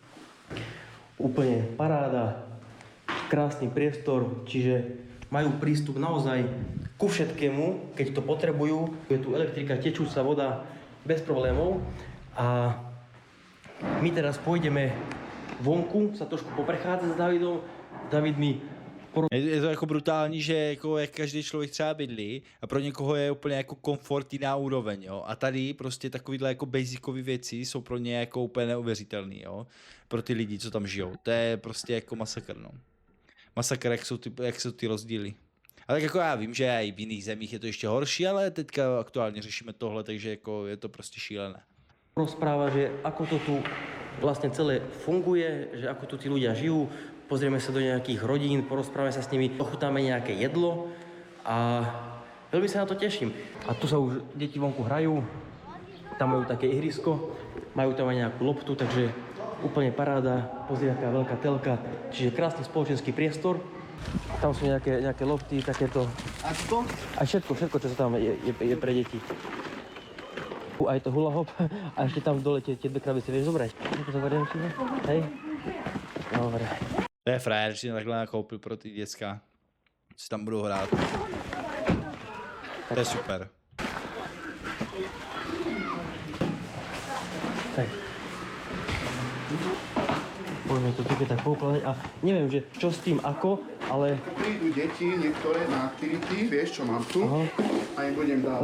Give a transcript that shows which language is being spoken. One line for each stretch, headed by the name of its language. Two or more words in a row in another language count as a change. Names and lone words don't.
Slovak: Úplne paráda, krásny priestor, čiže majú prístup naozaj ku všetkému, keď to potrebujú. Je tu elektrika, tečúca voda bez problémov. A my teraz pôjdeme vonku, sa trošku poprechádzať s Davidom. David mi
Czech: Je to jako brutální, že jako jak každý člověk třeba bydlí a pro někoho je úplně jako komfort jiná úroveň, jo. A tady prostě takovýhle jako basicové věci jsou pro ně jako úplně neuvěřitelný, jo. Pro ty lidi, co tam žijou. To je prostě jako masakr, no. Masakr, jak jsou ty rozdíly. Ale tak jako já vím, že i v jiných zemích je to ještě horší, ale teďka aktuálně řešíme tohle, takže jako je to prostě šílené.
Slovak: rozpráva, že ako to tu vlastne celé funguje, že ako tu tí ľudia žijú. Pozrieme sa do nejakých rodín, porozprávame sa s nimi, ochutnáme nejaké jedlo a veľmi sa na to teším. A tu sa už deti vonku hrajú, tam majú také ihrisko, majú tam aj nejakú loptu, takže úplne paráda, pozri aká veľká telka, čiže krásny spoločenský priestor. Tam sú nejaké lopty, takéto. A to? A všetko, čo sa tam je pre deti. Aj to hula hop a ešte tam dole tie dve krabice vieš zobrať. Hej? Dobre.
Czech: To je frajer, že takhle nakoupil pro ty děcka. Si tam budou hrát. To je super. Tak.
Slovak: Poďme to také tak poukladať a neviem, že čo s tým ako, ale Prídu deti niektoré na aktivity, vieš čo mám tu, a im budem dávať.